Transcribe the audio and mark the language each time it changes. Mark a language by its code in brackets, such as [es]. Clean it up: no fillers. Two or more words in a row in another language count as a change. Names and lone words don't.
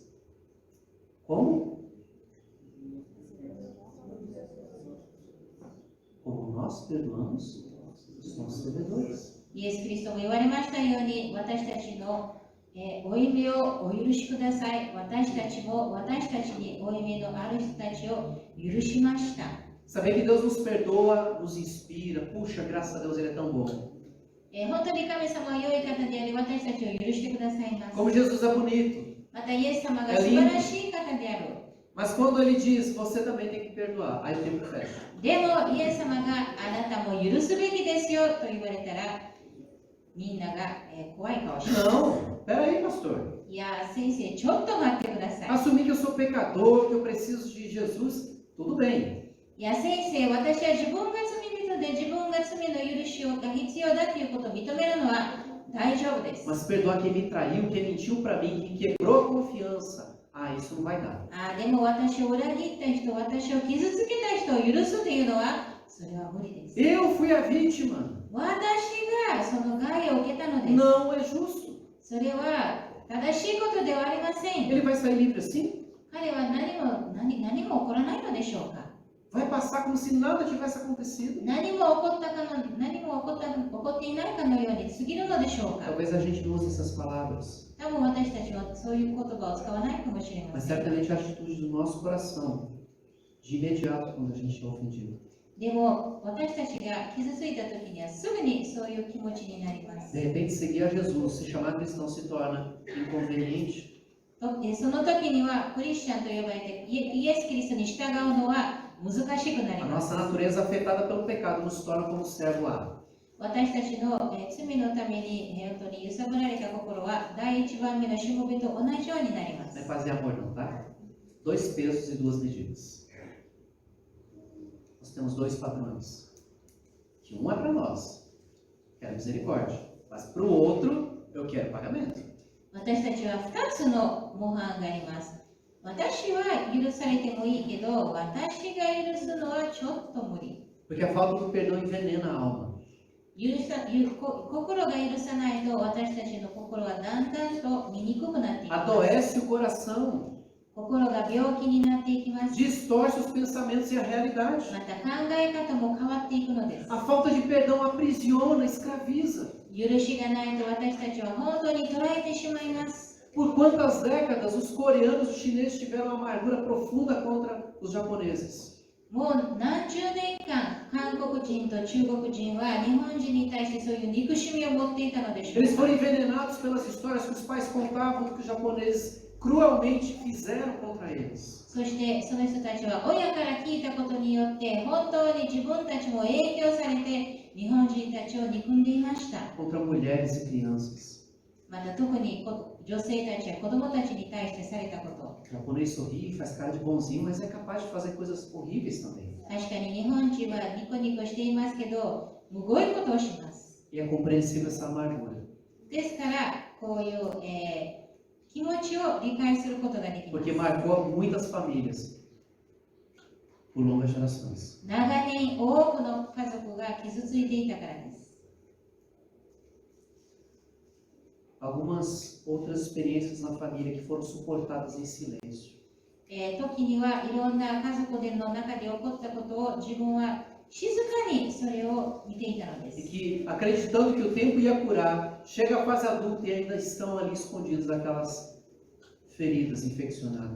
[pt] Como? Como nós perdoamos os nossos devedores. [ja] イエス・キリストも言われましたように、私たちの負い目をお許しください。私たちも私たちに負い目のある人たちを許しました。 [pt] Saber que Deus nos perdoa, nos inspira, puxa, graças a Deus ele é tão bom. [ja] 本当に神様は良い方であり、私たちを許してくださいます。 [pt] Como Jesus é bonito. [ja] またイエス様が素晴らしい方である。 [pt] Mas quando ele diz, você também tem que perdoar, aí o tempo fecha. [ja] でも、イエス様があなたも許すべきですよと言われたら、みんなが、怖い顔してます。 [pt] Não, peraí, pastor. [ja] いや、先生、ちょっと待ってください。 [pt] Assumir que eu sou pecador, que eu preciso de Jesus, tudo bem. [ja] いや、先生、私は自分が罪人で自分が罪の許しが必要だということを認めるのは大丈夫です。 [pt] Mas perdoar quem me traiu, quem mentiu para mim, quem quebrou a confiança, isso não vai dar. [ja] でも私を裏切った人、私を傷つけた人を許すというのは、それは無理です。 [pt] Eu fui a vítima. [ja] 私がその害を受けたのです。 [pt] Não é justo. [ja] それは正しいことではありません。 [pt] Ele vai sair livre assim? [ja] 彼は何も起こらないのでしょうか。 [pt] Vai passar como se nada tivesse acontecido? [ja] 何も起こっていないかのように過ぎるのでしょうか。 [pt] Talvez a gente não use essas palavras, [ja] 多分私たちはそういう言葉を使わないかもしれま [pt] mas [ja] せん。 [pt] certamente a atitude do nosso coração, de imediato quando a gente é ofendido. [ja] でも私たちが傷ついた時にはすぐにそういう気持ちになります。 [pt] De repente, seguir a Jesus, se chamar cristão, se torna inconveniente. [ja] その時にはクリスチャンと呼ばれてイエス・キリストに従うのは難しくなり [pt] A [ja] ます。 [pt] nossa natureza afetada pelo pecado nos torna como servo A. [ja] 私たちの罪のために本当に揺さぶられた心は第一番目のしもべと同じようになりま [pt] Não [ja] す。 [pt] é paz e amor não, tá? 2 pesos e 2 medidas. Nós temos 2 padrões. Que um é para nós, quero misericórdia. Mas para o outro, eu quero pagamento. [ja] 私たちは2つの模範があります。私は許されてもいいけど、私が許すのはちょっと無理。 [pt] Porque a falta do perdão envenena a alma. [ja] 心が許さないと私たちの心はだんだんと醜くなっていきます。 [pt] Adoece o coração. [ja] 心が病気になっていきます。 [pt] Distorce os pensamentos e a realidade. [ja] また考え方も変わっていくのです。 [pt] A falta de perdão aprisiona, escraviza. [ja] 許しがないと私たちは本当に捉えてしまいます。 [pt] Por quantas décadas os coreanos e os chineses tiveram uma amargura profunda contra os japoneses? [ja] もう何十年間、韓国人と中国人は日本人に対してそういう憎しみを持っていたのでしょう [pt] Eles [ja] か。 [pt] foram envenenados pelas histórias que os pais contavam que os japoneses cruelmente fizeram contra eles. [ja] そしてその人たちは親から聞いたことによって本当に自分たちも影響されて日本人たちを憎んでいました。 [pt] Contra mulheres e crianças. [ja] また特に女性たちや子供たちに対してされたこと。 [pt] O japonês sorri, faz cara de bonzinho, mas é capaz de fazer coisas horríveis também. [ja] 確かに日本人はニコニコしていますけど、むごいことをします。 [pt] E é compreensível essa amargura. [ja] ですから、こういう、気持ちを理解することができます。 [pt] Porque marcou muitas famílias por longas gerações. [ja] 長年多くの家族が傷ついていたからです。 [pt] Algumas outras experiências na família que foram suportadas em silêncio. [ja] 時にはいろんな家族での中で起こったことを自分は静かにそれを見ていたので [pt] E [ja] す。 [pt] que, acreditando que o tempo ia curar, chega a fase adulta e ainda estão ali escondidas aquelas feridas infeccionadas.